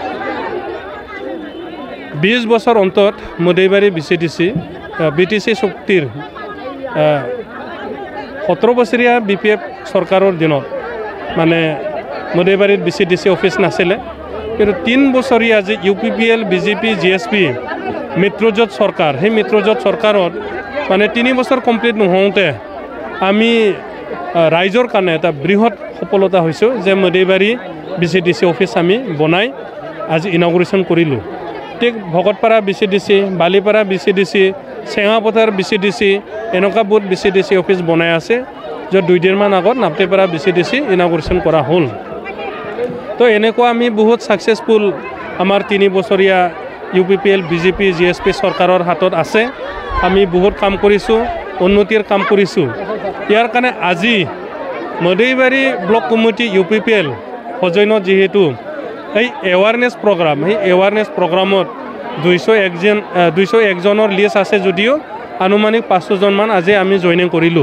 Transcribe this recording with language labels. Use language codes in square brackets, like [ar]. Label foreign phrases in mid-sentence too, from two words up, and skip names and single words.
[as] 20 বছৰ অন্তত মदैবাৰি বিচিডিচি বিটিচি চুক্তিৰ 17 বছৰীয়া বিপিএফ চৰকাৰৰ দিনত মানে মदैবাৰিত বিচিডিচি অফিচ নাছিলে, কিন্তু 3 বছৰীয়া যে यूपीपीएल बीजेपी जीएसपी মিত্ৰজোঁট চৰকাৰ, সেই মিত্ৰজোঁট চৰকাৰত মানে 3 বছৰ কমপ্লিট নহওঁতে আমি ৰাইজৰ কাৰণে এটা বৃহৎ সফলতা হৈছোঁ যে মदैবাৰি বিচিডিচি অফিচ আমি বনাই আজি ইনাগুৰেশ্যন কৰিলোঁ। ঠিক ভকতপাৰা বিচিডিচি, বালিপাৰা বিচিডিচি, চেঙাপথাৰ বিচিডিচি এনেকুৱা বহুত বিচিডিচি অফিচ বনাই আছে, য'ত 2 দিনমান আগত নাপটেপাৰা বিচিডিচি ইনাগুৰেশ্যন কৰা হ'ল। তো এনেকুৱা আমি বহুত ছাকচেছফুল আমাৰ 3 বছৰীয়া यूपीपीएल बीजेपी जीएसपी চৰকাৰৰ হাতত আছে। আমি বহুত কাম কৰিছোঁ, উন্নতিৰ কাম কৰিছোঁ। ইয়াৰ কাৰণে আজি মदैবাৰি [en] block committee [as] यूपीपीएल সজয়নত যেহেতু এই [en] awareness program, [as] সেই এৱাৰনেছ প্ৰগ্ৰামত 201 জনৰ লিষ্ট আছে যদিও আনুমানিক 500 জনমান আজি আমি জয়নিং কৰিলোঁ।